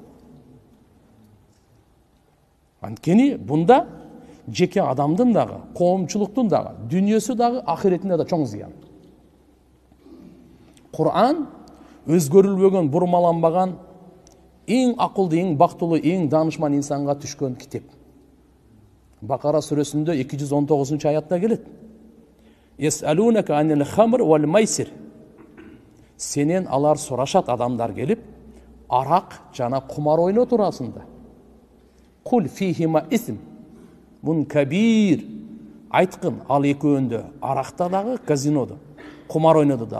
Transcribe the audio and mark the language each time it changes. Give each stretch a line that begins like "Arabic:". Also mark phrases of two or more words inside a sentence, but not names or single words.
Kyrgyz: Анткени бунда жеке адамдын дагы, коомчулуктун дагы, дүйнөсү дагы, ахиретине да чоң зыян. Кур'ан өзгөрүлбөгөн, бурмаланбаган, эң акылдуу, эң бактылуу, эң данышман инсанга түшкөн китеп. Бакара сүрөсүндө 219 аятта келет.
Arabic: يسألونك عن الخمر والميسر.
Kyrgyz: Сенен алар сурашат, адамдар келип, арак жана кумар ойноо туурасында.
Arabic: قل فيهما إثم من كبير.
Kyrgyz: Айткын, ал экөөндө, аракта дагы, казинодо, кумар ойнодо дагы.